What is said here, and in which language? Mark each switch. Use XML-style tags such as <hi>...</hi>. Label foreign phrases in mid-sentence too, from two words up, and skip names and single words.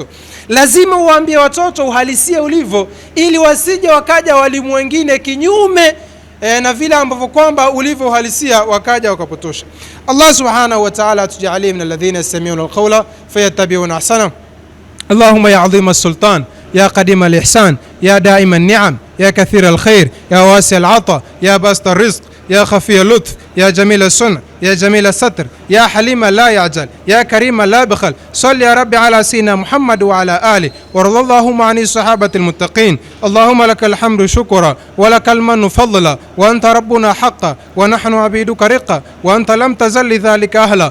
<sw>Lazima uwaambie watoto uhalisia ulivyo, ili wasije wakaja walimu wengine kinyume na vile ambavyo kwamba ulivyo uhalisia, wakaja wakapotosha.</sw> <ar>الله سبحانه وتعالى atujalie من الذين يستمعون القول فيتبعون أحسنه. اللهم يا عظيم السلطان يا قديم الإحسان يا دائم النعم يا كثير الخير يا واسع العطاء يا باسط الرزق, يا خفي اللطف يا جميل الصنع يا جميل الستر يا حليم لا يعجل يا كريم لا بخل. صل يا رب على سيدنا محمد وعلى آله، وارض اللهم عن الصحابة المتقين. اللهم لك الحمد شكرا ولك المن فضلا، وأنت ربنا حقا ونحن عبيدك رقا، وأنت لم تزل لذلك أهلا.</ar>